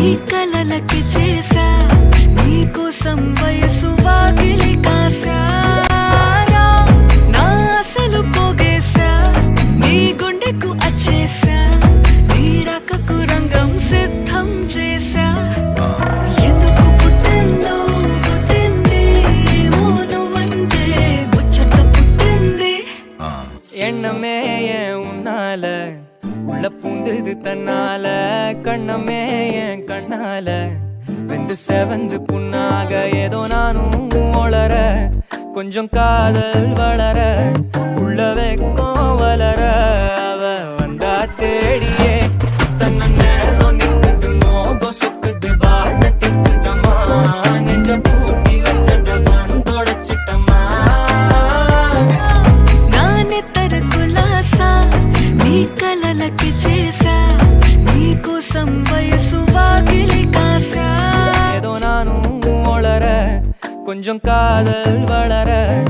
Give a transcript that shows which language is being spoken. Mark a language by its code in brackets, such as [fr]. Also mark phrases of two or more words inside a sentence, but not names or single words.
[te] కలలకి చేసా నీకోసం వయసు వాకిలి కాసారా నా అసలు పోగేసా నీ గుండెకు అచ్చేసా నీ రాకకు రంగం సిద్ధం చేసా ఎందుకు పుట్టిందో పుట్టింది ఏమో నువ్వంటే ముచ్చట పుట్టింది [ta] எண்ணமே என் உன்னால உள்ள பூந்தது தன்னால கண்ணமே என் கண்ணால வெந்து செவந்து புண்ணாக ஏதோ நானும் ஒளர கொஞ்சம் காதல் வளர உள்ள வெக்கம் வளர அவ வந்தா தேடியே தன்ன நேரம் நிற்குது மோகம் சொக்குது வார்த்தை திக்குதம்மா நெஞ்ச பூட்டி வச்சத வந்தொடச்சிட்டம்மா [te] నానెత్తర కులాసా నీ కలలకి చేసా నీకోసం వయసు వాకిలి కాసా [ta] ஏதோ நானும் ஒளர கொஞ்சம் காதல் வளர